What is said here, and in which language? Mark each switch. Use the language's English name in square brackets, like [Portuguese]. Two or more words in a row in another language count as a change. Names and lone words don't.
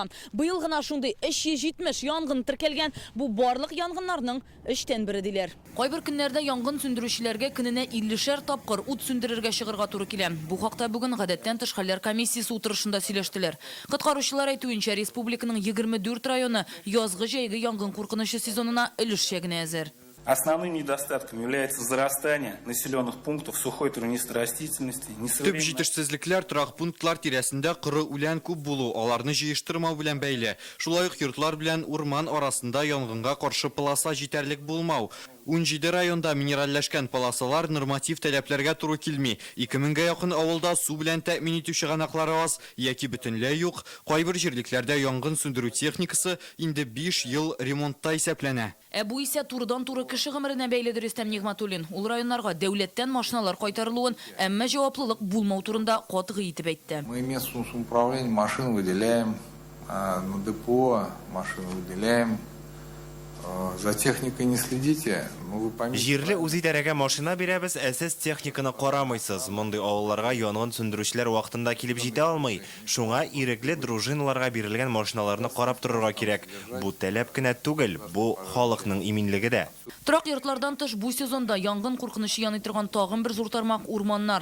[Tatar] Быел гына шундый 370 янгын теркәлгән. Бу барлык янгыннарның 3тән бире диләр. Кайбер көннәрдә янгын сөндерүчеләргә көненә 50 тапкыр ут сөндерергә чыгырга туры килә. Бу хакта бүген гадәттән тыш хәлләр комиссиясе утырышында сөйләштеләр. Коткаручылар әйтүенчә, республиканың 24 районы язгы-җәйге янгын куркынышы сезонына өлешчә генә әзер. [Russian] Основным недостатком является зарастание населенных пунктов сухой травянистой растительности. [Tatar] Төп җитешсезлекләр торак пунктлар тирәсендә кыры үлән күп булу, аларны җыештырмау белән бәйле. Шулай ук йортлар белән урман арасында янгынга каршы полоса җитәрлек булмау. 17 районда минералләшкән полосалар норматив таләпләргә туры килми. 2000-гә якын авылда су белән тәэмин итү чыганаклары аз яки бөтенләй юк. Кайбер җирлекләрдә янгын сөндерү техникасы инде 5 ел ремонтта исәпләнә. Бу исә турыдан-туры кеше гомеренә бәйледер Рөстәм Нигъмәтуллин. Ул районнарга дәүләттән машиналар кайтарылуын, әмма җаваплылык булмау турында катгый итеп әйтте. [Russian] Мы местному самоуправлению машин выделяем, на депо машин выделяем. За техникой не следите, ну вы поймите. [Tatar] Җирле үзидарәгә машина бирәбез, әсәс техниканы карамыйсыз. Мондый авылларга янгын сөндерүчеләр вакытында килеп җитә алмый. Шуңа ирекле дружиналарга бирелгән машиналарны карап торырга кирәк. Бу таләп кенә түгел, бу халыкның иминлеге дә. Торак йортлардан тыш бу сезонда янгын куркынышы яный торган тагын бер зур тармак урманнар.